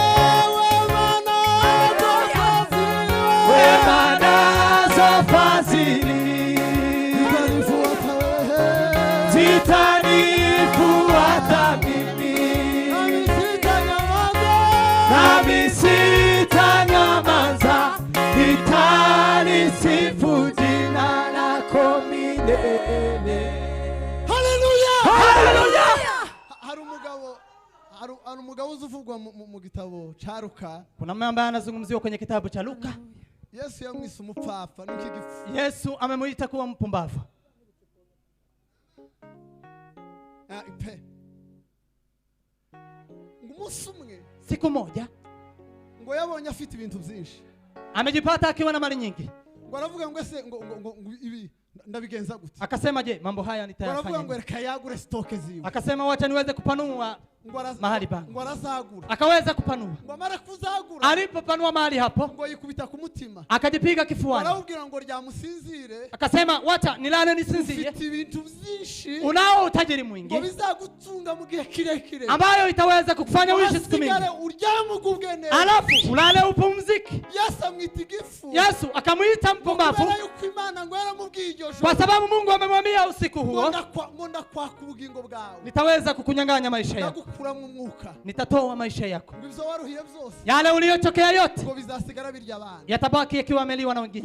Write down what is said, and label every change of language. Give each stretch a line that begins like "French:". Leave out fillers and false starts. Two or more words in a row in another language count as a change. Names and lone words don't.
Swahili: Wema nazo fadhili zitanifuata mimi, nami sitanyamaza, nitalisifu jina lako milele. Haleluya! Haleluya!
Kinyarwanda: Hari umugabo uzuvugwa mu gitabo ca Luka.
Swahili: Kuna mama ambaye anazungumziwa kwenye kitabu cha Luka.
Kinyarwanda: Yesu yamwise umupfapfa n'ikigifu.
Swahili: Yesu amemuita kuwa mpumbavu.
Kinyarwanda: Umunsi umwe
Swahili: siku moja
Kinyarwanda: ngo yabonye afite ibintu byinshi,
Swahili: amejipata akiwa na mali nyingi.
Kinyarwanda: Ngo aravuga ngo ese ngo ibi ndabigenza gute?
Swahili: Akasema je, mambo haya nitayafanya?
Kinyarwanda: Aravuga ngo reka yagure stoke ziwe.
Swahili: Akasema wacha niweze kupanua mahali pangu.
Kinyarwanda: Ngo arazagura.
Swahili: Akaweza kupanua.
Kinyarwanda: Ngo amara kuzagura,
Swahili: alipopanua mahali hapo
Kinyarwanda: ngo yikubita ku mutima,
Swahili: akajipiga kifuani.
Kinyarwanda: Arabwira ngo ryamusinzire.
Swahili: Akasema wacha nilale nisinzie.
Kinyarwanda: Ufite ibintu byinshi,
Swahili: unao utajiri mwingi,
Kinyarwanda: ngo bizagutunga mu gihe kirekire,
Swahili: ambayo itaweza kukufanya uishi siku mingi,
Kinyarwanda: uryamugubwe neza,
Swahili: alafu ulale upumzike.
Kinyarwanda: Yesu amwita igifu.
Swahili: Yesu akamuita mpumbavu kwa sababu Mungu amemwambia usiku huo, nitaweza kukunyang'anya maisha yako, nitatoa maisha yako, yale uliyotokea yote yatabaki yakiwa ameliwa na wengine.